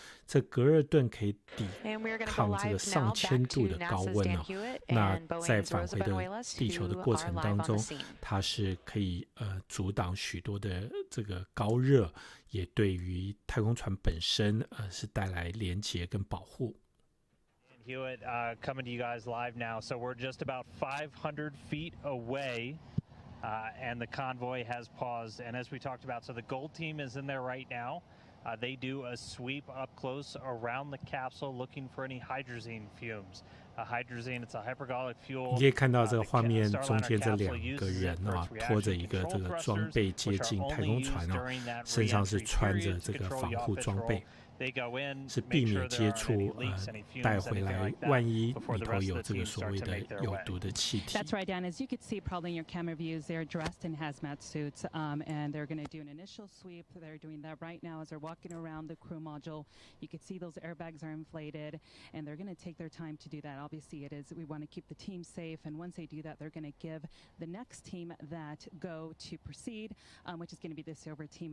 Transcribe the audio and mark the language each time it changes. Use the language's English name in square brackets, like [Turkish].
[Chinese] 这隔热盾可以抵抗这个上千度的高温那在返回的地球的过程当中，它是可以阻挡许多的这个高热，也对于太空船本身是带来连结跟保护。 [English] Hewitt coming to you guys live now. So we're just about 500 feet away, and the convoy has paused. And as we talked about, so the gold team is in there right now. They do a sweep up close around the capsule looking for any hydrazine fumes. Hydrazine, it's a hypergolic fuel. [Chinese] 你可以看到这个画面中间这两个人拖着一个这个装备接近太空船身上是穿着这个防护装备。是避免接触带回来，万一里头有这个所谓的有毒的气体。 [English] That's right, Dan. As you can see probably in your camera views, they're dressed in hazmat suits, and they're going to do an initial sweep. They're doing that right now as they're walking around the crew module. You can see those airbags are inflated, and they're going to take their time to do that. Obviously, it is we want to keep the team safe, and once they do that, they're going to give the next team that go to proceed, which is going to be the silver team.